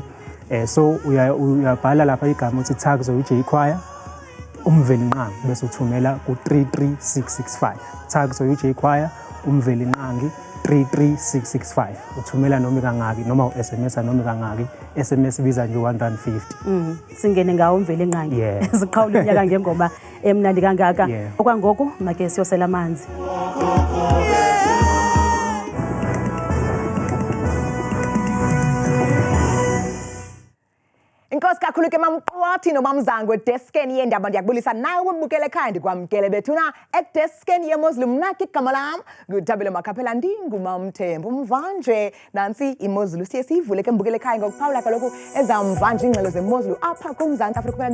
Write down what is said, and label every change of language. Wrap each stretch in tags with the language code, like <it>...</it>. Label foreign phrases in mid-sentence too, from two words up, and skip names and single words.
<xh>So uyabhala lapha igama uthi Thak'so Ujey choir uMvelinqangi bese uthumela ku 33665. Thak'so Ujey choir uMvelinqangi 33665. Uthumela noma kangaki noma uSMS noma kangaki. SMS biza nje 150. Singene ngawo uMvelinqangi. Siqhawula unyaka ngengoma emnandi kangaka. Okwangoku make siyosela amanzi. Inkosi kakhulu ke mamqwathi nomamzango edeskeni yendaba ndiyakubulisa nawe umbukele ekhaya ndikwamkele bethuna edeskeni yeMozulu mnaki igama lam nguthabile makhaphela ndingumamthembu mvanje nansi iMozulu siye siyivule ke mbukele ekhaya ngokuphawula kaloku ezamvanje ingxelo zeMozulu apha kuMzantsi Afrika.</xh>